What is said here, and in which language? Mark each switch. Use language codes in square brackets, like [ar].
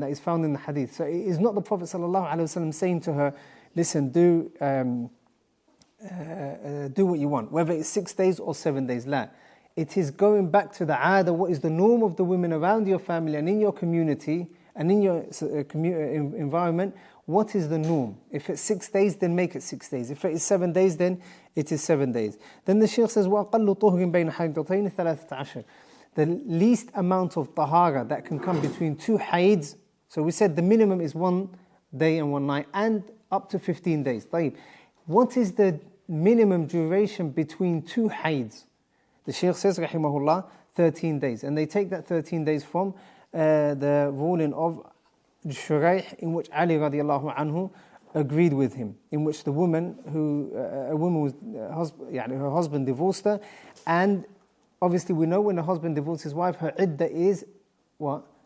[en] That is found in the hadith. So it is not the Prophet ﷺ saying to her, listen, do what you want, whether it's 6 days or 7 days. La. It is going back to the aada, what is the norm of the women around your family and in your community and in your environment. What is the norm? If it's 6 days, then make it 6 days. If it is 7 days, then it is 7 days. Then the Shaykh says, [ar] وَأَقَلُّ طُهْرٍ بَيْنَ حَيْضَتَيْنِ ثَلَاثَةَ عَشْرٍ. [en] The least amount of tahara that can come between two haids. So we said the minimum is 1 day and 1 night, and up to 15 days. [ar] طيب. [en] What is the minimum duration between two haids? The Shaykh says, rahimahullah, 13 days. And they take that 13 days from the ruling of Shuraih, in which Ali radiallahu anhu agreed with him, in which the woman was her husband divorced her, and obviously we know when a husband divorces his wife, her iddah is what?